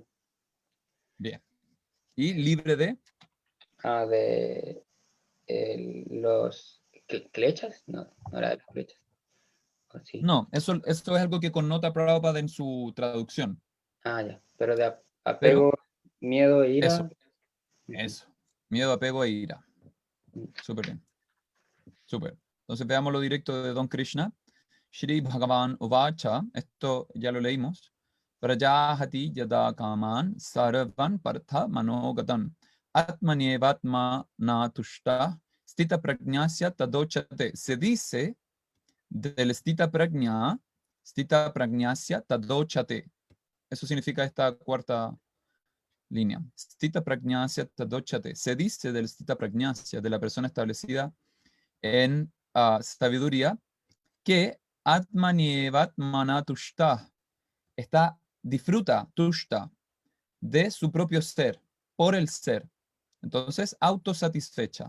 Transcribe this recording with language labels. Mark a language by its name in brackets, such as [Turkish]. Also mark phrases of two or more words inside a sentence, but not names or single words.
[Spanish] Bien. ¿Y libre de? De los ¿clechas? No, no era de las flechas. ¿O sí? No, eso es algo que connota Prabhupada en su traducción. Ya. Pero de Pero apego, miedo e ira. eso. Miedo, apego e ira. Súper bien. Súper. Entonces veamos lo directo de Don Krishna. [Sanskrit] श्री भगवान् उवाच, [Spanish] esto ya lo leímos. [Sanskrit] प्रजहाति यदा कामान् सर्वान् पार्थ मनोगतान् आत्मन्येवात्म नतुष्ट स्थित प्रज्ञस्य तदोच्यते. [Spanish] Se dice del [Sanskrit] स्थित प्रज्ञस्य तदोच्यते. [Spanish] Eso significa esta cuarta línea. [Sanskrit] स्थित प्रज्ञस्य तदोच्यते. [Spanish] Se dice del [Sanskrit] स्थित प्रज्ञस्य, [Spanish] de la persona establecida en sabiduría, que [Sanskrit] आत्मन्येवात् मनतुष्ट [Spanish] disfruta, tushta, de su propio ser, por el ser. Entonces, autosatisfecha.